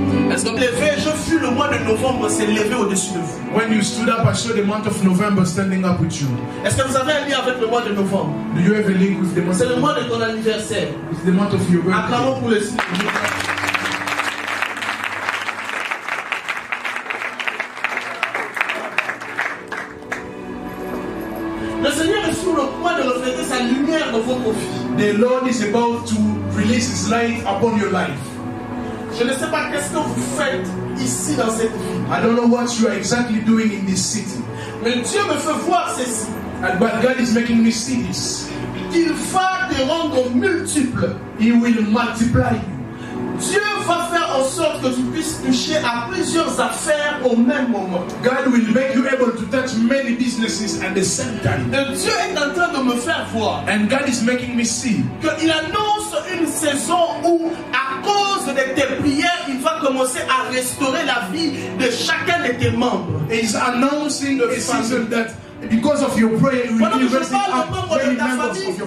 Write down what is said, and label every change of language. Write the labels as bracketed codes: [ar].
[fr] Est-ce que levé, je fus le mois de novembre s'est levé au-dessus de vous? [en] When you stood up, I saw the month of November standing up with you. [fr] Est-ce que vous avez un lien avec le mois de novembre? [en] Do you have a link with the month? [fr] C'est le mois de ton anniversaire. [en] It's the month of your birthday. [fr] Acclamons pour le Seigneur. Le Seigneur est sur le point de refléter sa lumière dans votre vie. [en] The Lord is about to release His light upon your life. [fr] Je ne sais pas qu'est-ce que vous faites ici dans cette vie. [en] I don't know what you are exactly doing in this city. [fr] Mais Dieu me fait voir ceci. [en] But God is making me see this. [fr] Il va te rendre multiple. [en] He will multiply you. [fr] Dieu va faire en sorte que tu puisses toucher à plusieurs affaires au même moment. [en] God will make you able to touch many businesses at the same time. [fr] Et Dieu est en train de me faire voir. [en] And God is making me see. [fr] Qu'il annonce une saison où, à cause de tes prières, il va commencer à restaurer la vie de chacun de tes membres. [en] He's announcing a season that because of your prayer, you will be raising up many members of your